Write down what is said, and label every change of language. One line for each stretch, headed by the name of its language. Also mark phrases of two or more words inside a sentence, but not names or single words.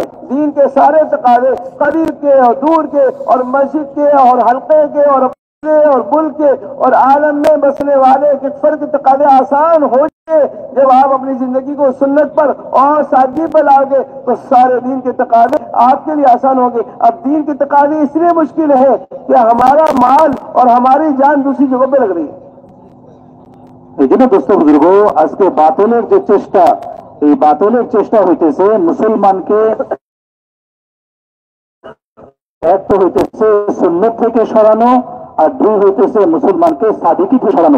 Urdu: دین کے سارے تقاضے قریب کے اور دور کے اور مسجد کے اور حلقے کے اور ملک کے اور عالم میں بسنے والے کے فرد تقاضے آسان ہو جائے. جب آپ اپنی زندگی کو سنت پر اور سادگی پر لاؤ گے تو سارے دین کے تقاضے آپ کے لیے آسان ہوں گے. اب دین کے تقاضے اس لیے مشکل ہے کہ ہمارا مال اور ہماری جان دوسری جگہوں پہ لگ رہی ہے.
Bangla: দোস্ত বুজুর্গ আজকে বাতিলের যে চেষ্টা, এই বাতিলের চেষ্টা হইতেছে মুসলমানকে এক তো হইতেছে সুন্নত থেকে সরানো, আর দুই হইতেছে মুসলমানকে সাদিকি থেকে সরানো.